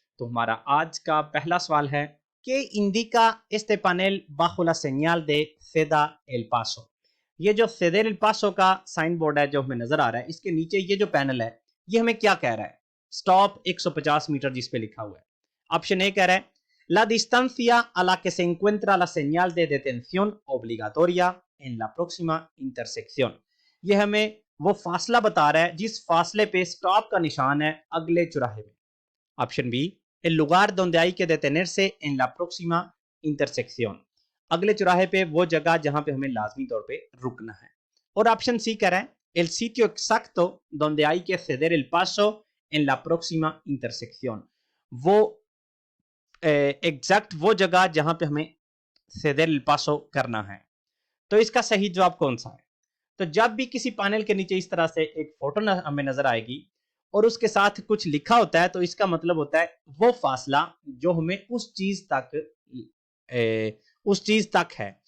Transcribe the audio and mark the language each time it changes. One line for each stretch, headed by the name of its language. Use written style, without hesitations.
Hindi: तो हमारा आज का पहला सवाल है कि indica
Spanish: este panel bajo la señal de Ceda el Paso।
Hindi: ये जो सेदेर एल पासो का साइन बोर्ड है जो हमें नजर आ रहा है, इसके नीचे ये जो पैनल है ये हमें क्या कह रहा है? स्टॉप 150 मीटर जिस पे लिखा हुआ है। ऑप्शन ए कह रहा है
Spanish: la distancia a la que se encuentra la señal de detención obligatoria en la próxima intersección।
Hindi: ये हमें वो फासला बता रहा है जिस फासले पे स्टॉप का निशान है अगले चौराहे में। Option B
Spanish: el lugar donde hay que detenerse en la próxima intersección।
Hindi: अगले चौराहे पे वो जगह जहां पे हमें लाजमी तौर पे रुकना है। और ऑप्शन सी कह रहा है
Spanish: el sitio exacto donde hay que ceder el paso en la próxima intersección।
Hindi: वो एग्जैक्ट वो जगह जहां पे हमें सेदेल पासो करना है। तो इसका सही जवाब कौन सा है? तो जब भी किसी पैनल के नीचे इस तरह से एक फोटो हमें नजर आएगी और उसके साथ कुछ लिखा होता है तो इसका मतलब होता है वो फासला जो हमें उस चीज तक है।